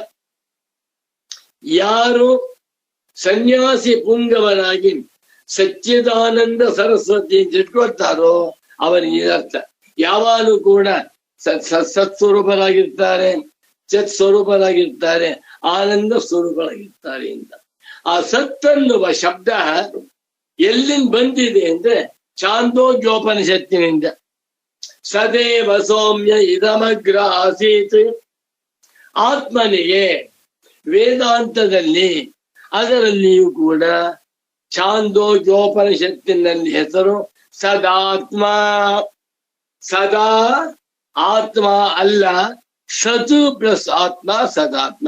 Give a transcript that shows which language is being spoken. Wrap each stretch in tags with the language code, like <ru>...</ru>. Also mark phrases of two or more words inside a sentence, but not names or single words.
<kn>ಯಾರು ಸನ್ಯಾಸಿ ಪುಂಗವರಾಗಿ ಸಚ್ಚಿದಾನಂದ ಸರಸ್ವತಿ ಇಟ್ಕೊಳ್ತಾರೋ ಅವರಿಗೆ ಅರ್ಥ. ಯಾವಾಗಲೂ ಕೂಡ ಸತ್ಸ್ವರೂಪರಾಗಿರ್ತಾರೆ, ಚತ್ ಸ್ವರೂಪರಾಗಿರ್ತಾರೆ, ಆನಂದ ಸ್ವರೂಪರಾಗಿರ್ತಾರೆ ಅಂತ. ಆ ಸತ್ತನ್ನುವ ಶಬ್ದ ಎಲ್ಲಿಂದ ಬಂದಿದೆ ಅಂದ್ರೆ ಛಾಂದೋಗ್ಯೋಪನಿಷತ್ತಿನಿಂದ.</kn> <sa>ಸದೇವ ಸೌಮ್ಯ ಇದಮಗ್ರ ಆಸೀತ್.</sa> <kn>ಆತ್ಮನಿಗೆ ವೇದಾಂತದಲ್ಲಿ ಅದರಲ್ಲಿಯೂ ಕೂಡ ಛಾಂದೋಗ್ಯೋಪನಿಷತ್ತಿನಲ್ಲಿ ಹೆಸರು ಸದಾತ್ಮ. ಸದಾ ಆತ್ಮ ಅಲ್ಲ, ಸತು ಪ್ಲಸ್ ಆತ್ಮ ಸದಾತ್ಮ.</kn>